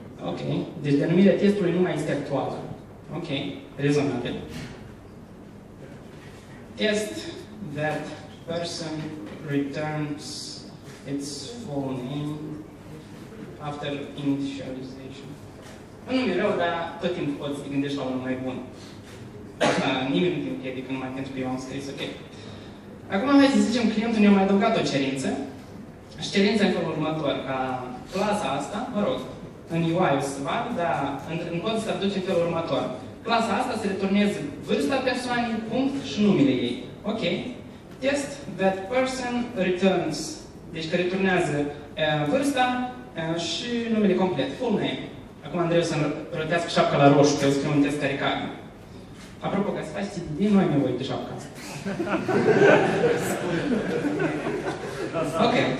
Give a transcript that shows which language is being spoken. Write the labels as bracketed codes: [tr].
[ro] Ok. Deci denumirea testului nu mai este actuală. Ok. Rezonabil. [en] Test that person returns its full name after initialization. [ro] Nu e rău, dar tot timpul poți să te gândești la unul mai bun. Asta nimeni nu te împiedică numai pentru că eu am scris ok. Acum hai să zicem clientul ne-a mai adăugat o cerință. Și cerința în felul următor, ca clasa asta, mă rog, în UI o să vadă, dar în cod se traduce în felul următor. Clasa asta se returneze vârsta persoanei, punct și numele ei. Ok. [en] Test that person returns. [ro] Deci că returnează vârsta și numele complet. [en] Full name. [ro] Acum Andrei o să rotească șapca la roșu, că eu scriu un test care cade. Apropo, ca să faci TDD, nu ai nevoie de șapca asta. Ok. Da, ok.